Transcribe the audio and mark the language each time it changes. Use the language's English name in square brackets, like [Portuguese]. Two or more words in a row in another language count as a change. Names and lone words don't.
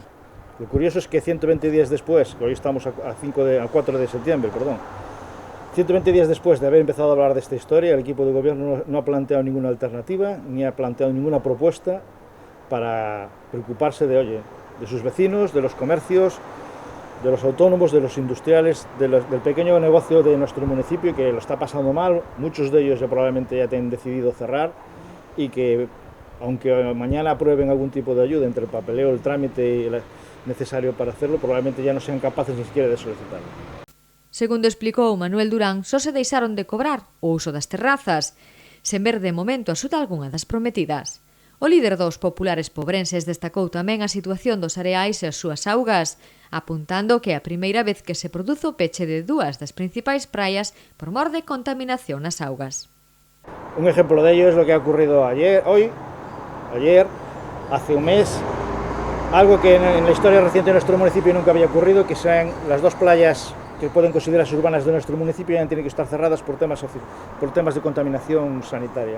[Spanish] Lo curioso es que 120 días después, hoy estamos a 4 de septiembre, 120 días después de haber empezado a hablar de esta historia, el equipo de gobierno no ha planteado ninguna alternativa, ni ha planteado ninguna propuesta para preocuparse de sus vecinos, de los comercios, de los autónomos, de los industriales, del pequeño negocio de nuestro municipio que lo está pasando mal. Muchos de ellos probablemente ya han decidido cerrar y que, aunque mañana aprueben algún tipo de ayuda entre el papeleo, el trámite necesario para hacerlo, probablemente ya no sean capaces ni siquiera de solicitarlo. [Galician] Segundo explicou Manuel Durán, só se deixaron de cobrar o uso das terrazas, sen ver de momento axuda algunha das prometidas. O líder dos populares pobrenses destacou tamén a situación dos areais e as súas augas, apuntando que é a primeira vez que se produce o peche de dúas das principais praias por mor de contaminación nas augas. [Spanish] Un ejemplo de ello es lo que ha ocurrido ayer, hace un mes, algo que en la historia reciente de nuestro municipio nunca había ocurrido, que sean las dos playas que pueden considerarse urbanas de nuestro municipio ya tienen que estar cerradas por temas de contaminación sanitaria.